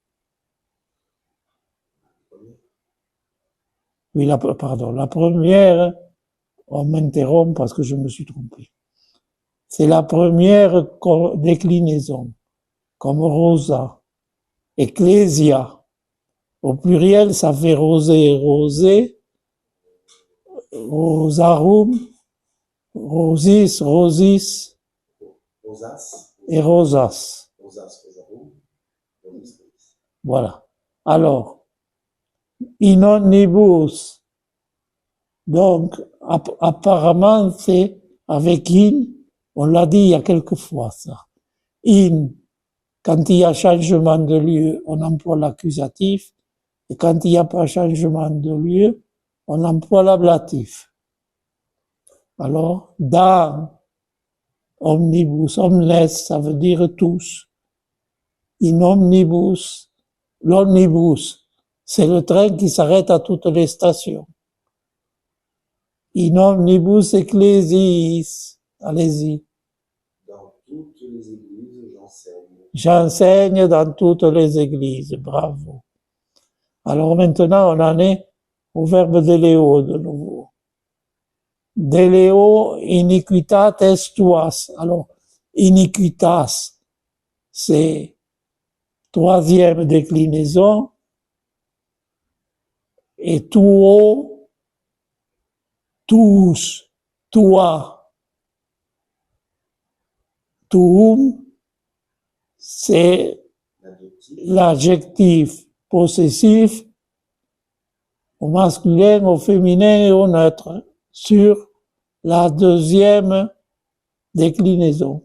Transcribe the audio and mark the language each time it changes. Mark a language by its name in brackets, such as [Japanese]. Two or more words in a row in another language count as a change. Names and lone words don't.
[French] Oui, pardon, la première, on m'interrompt parce que je me suis trompé. C'est la première déclinaison, comme rosa, ecclésia. Au pluriel, ça fait rosé, rosé, [Latin] rosarum, rosis, rosis, Rosas. et rosas. Rosas, rosarum. Rosis, rosis. [French] Voilà. Alors, [Latin] in omnibus. [French] Donc, apparemment, c'est avec in, on l'a dit il y a quelques fois, ça. In, quand il y a changement de lieu, on emploie l'accusatif, et quand il n'y a pas changement de lieu, on emploie l'ablatif. Alors, dans [Latin] omnibus, omnes, [French] ça veut dire tous. [Latin] In omnibus, l'omnibus, [French] c'est le train qui s'arrête à toutes les stations. [Latin] In omnibus ecclesiis, [French] allez-y. Dans toutes les églises, j'enseigne. J'enseigne dans toutes les églises, bravo. Alors maintenant, on en est au verbe deleo de nouveau. [Latin] Deleo iniquitates tuas. [French] Alors, iniquitas, c'est troisième déclinaison, et tuo, [Latin] tous, toi, tuum, [French] c'est l'adjectif possessif au masculin, au féminin et au neutre sur la deuxième déclinaison.